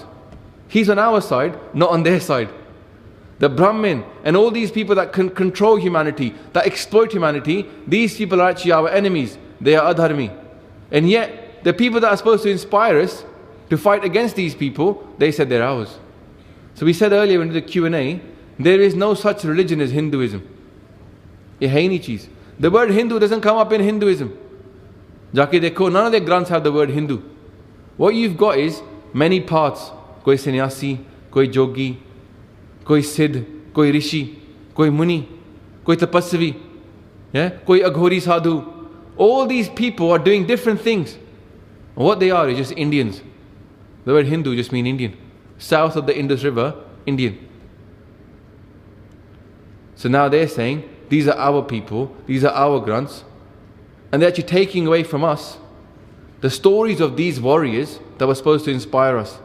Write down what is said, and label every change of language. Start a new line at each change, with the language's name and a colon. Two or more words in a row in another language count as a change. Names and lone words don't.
English: He's on our side, not on their side. The Brahmin and all these people that can control humanity, that exploit humanity, these people are actually our enemies. They are adharmi. And yet, the people that are supposed to inspire us to fight against these people, they said they're ours. So we said earlier in the Q&A, there is no such religion as Hinduism.
Hindi: ये है नहीं चीज़.
English: The word Hindu doesn't come up in Hinduism.
Hindi: जाके देखो,
English: none of their granths have the word Hindu. What you've got is many paths.
Hindi: कोई संन्यासी, कोई जोगी, कोई सिद्ध, कोई ऋषि, कोई मुनि, कोई तपस्वी, yeah? कोई अघोरी साधु.
English: All these people are doing different things. And what they are is just Indians. The word Hindu just means Indian. South of the Indus River, Indian. So now they're saying, these are our people, these are our granths, and they're actually taking away from us the stories of these warriors that were supposed to inspire us.